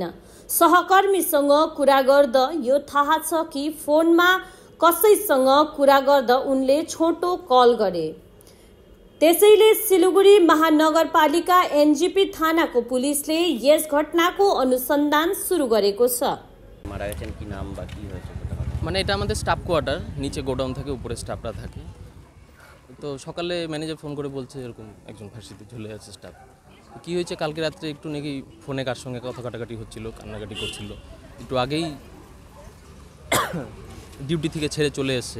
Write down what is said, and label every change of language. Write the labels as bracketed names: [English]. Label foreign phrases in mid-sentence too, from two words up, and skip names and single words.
[Nepali] सहकर्मीसँग कुरा गर्दा यो थाहा छ कि फोनमा कसैसँग कुरा गर्दा उनले छोटो कल गरे। त्यसैले सिलगढी महानगरपालिका एनजेपी थानाको पुलिसले यस घटनाको अनुसन्धान शुरू गरेको छ। [Bangla] মারা গেছেন কি নাম বা কি হয়েছে? মানে এটা আমাদের [English] staff quarter, [Bangla] নিচে গোডাউন থাকে, উপরে স্টাফরা থাকে। তো সকালে ম্যানেজার ফোন করে বলছে এরকম একজন ফাঁসিতে ঝুলে আছে স্টাফ। কি হয়েছে কালকে রাত্রে একটু নাকি ফোনে কার সঙ্গে কথা কাটাকাটি হচ্ছিল, কান্নাকাটি করছিল। একটু আগেই ডিউটি থেকে ছেড়ে চলে এসছে।